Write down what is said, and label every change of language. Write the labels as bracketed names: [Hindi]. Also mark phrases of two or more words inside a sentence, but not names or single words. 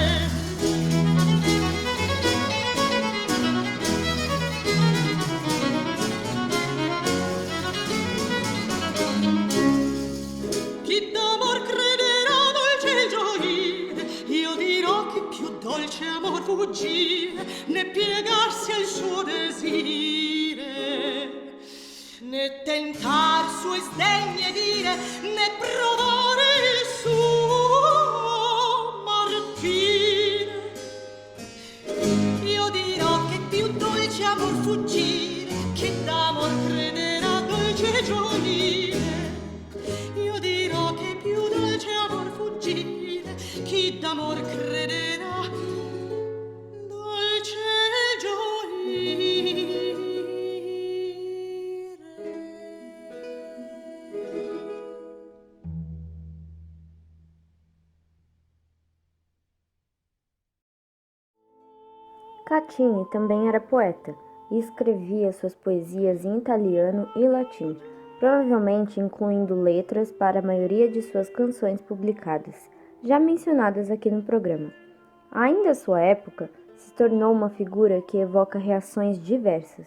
[Italian] Chi d'amor crederà dolce il gioire, io dirò che più dolce amor fuggire, né piegarsi al suo desire, né tentar sue sdegne dire, né provare il suo martire. Io dirò che più dolce amor fuggire, che d'amor crederà dolce gioire. Io dirò che più dolce amor fuggire, chi d'amor crederà dolce gioire. [Portuguese] Caccini também era poeta e escrevia suas poesias em italiano e latim, provavelmente incluindo letras para a maioria de suas canções publicadas, já mencionadas aqui no programa. Ainda à sua época, se tornou uma figura que evoca reações diversas.